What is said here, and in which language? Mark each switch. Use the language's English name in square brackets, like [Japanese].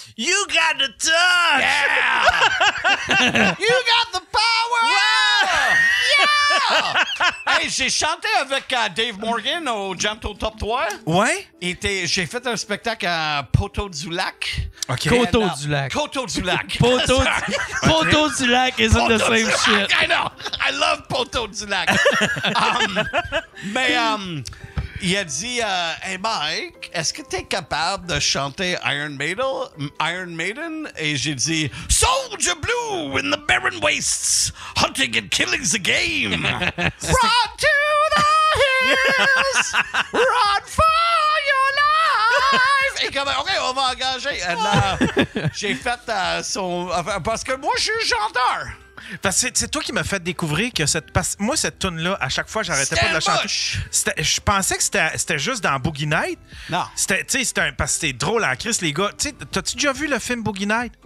[English] You got the touch! Yeah! You got the power! Yeah! [French] Hey, j'ai chanté avec Dave Morgan au Jam to Top 3. Ouais? J'ai fait un spectacle à Poteau-du-Lac. OK. Coteau-du-Lac. Coteau-du-Lac. [English] Poteau-du-Lac isn't the same shit. I know. I love Poteau-du-Lac. [French] Mais il a dit, hey Mike, est-ce que t'es capable de chanter Iron Maiden? Et j'ai dit, [English] Soldier Blue in the barren wastes, hunting and killing's a game. Run to the hills, run for your life. [French] Et comme, OK, on va engager. Et j'ai fait parce que moi, je suis chanteur. Parce que c'est toi qui m'as fait découvrir que moi, cette tune-là, à chaque fois, j'arrêtais pas de la chanter. Je pensais que c'était juste dans Boogie Night. Non. Parce que c'était drôle à Chris, les gars. T'as-tu déjà vu le film Boogie Night?